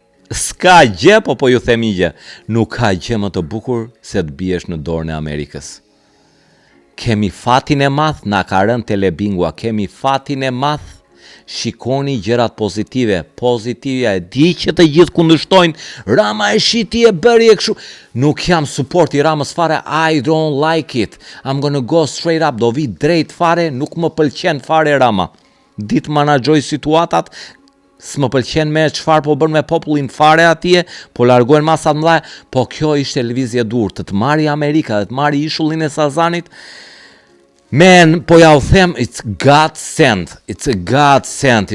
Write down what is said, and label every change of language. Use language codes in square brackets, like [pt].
[sq] S'ka gjë, po ju themi gjë. Nuk ka gjë më të bukur se të biesh në dorën e Amerikës. Kemi fatin e madh, na ka rënë Telebingua, kemi fatin e madh. Shikoni gjërat pozitive. Pozitive, e di që të gjithë kundërshtojnë, Rama e shiti e bëri e kështu. Nuk jam support i Ramës fare, [en] I don't like it. I'm gonna go straight up, [sq] do vi drejt fare, nuk më pëlqen fare Rama. Ditë managjoj situatat, s'më pëlqen me çfarë po bën me popullin fare atje, po largohen masat mëdha, po kjo ishte lëvizje dur, të marri Amerika, të marri ishullin e Sazanit. [en] Man, [sq] po ja u them, [en] it's God sent. It's a God sent.